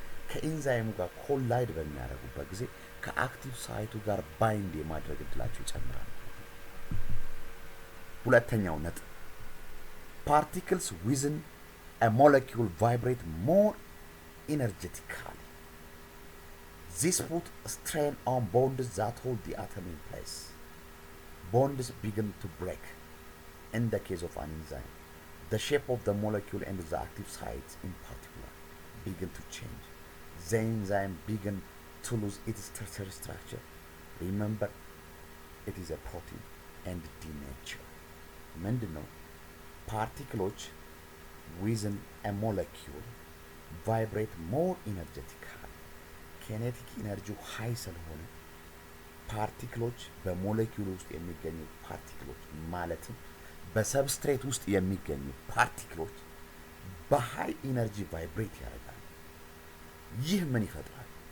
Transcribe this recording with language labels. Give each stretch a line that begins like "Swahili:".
Amharic: ከኢንዛይሙ ጋር ኮላይድ በሚያደርጉበት ጊዜ ከአክቲቭ ሳይቱ ጋር ባይንድ የማድረግ እድላቸው ይጨምራል። ሁለተኛው ነጥብ
English: particles within a molecule vibrate more energetically. This puts strain on bonds that hold the atom in place. Bonds begin to break. In the case of an enzyme, the shape of the molecule and the active sites in particular begin to change. The enzyme begin to lose its tertiary structure. Remember, it is a protein and denature.
Amharic: ምንድነው?
English: ፓርቲክሎች within a molecule vibrate more energetically.
Amharic: ኬኔቲክ ኢነርጂው ሃይ ስለሆነ ፓርቲክሎች በሞለኪውል ውስጥ የሚገኙ ፓርቲክሎች ማለትም በሰብስትሬት ውስጥ የሚገኙ ፓርቲክሎች በሃይ ኢነርጂ ቫይብሬት ያደርጋሉ። ይህ ምን ይፈጥራል?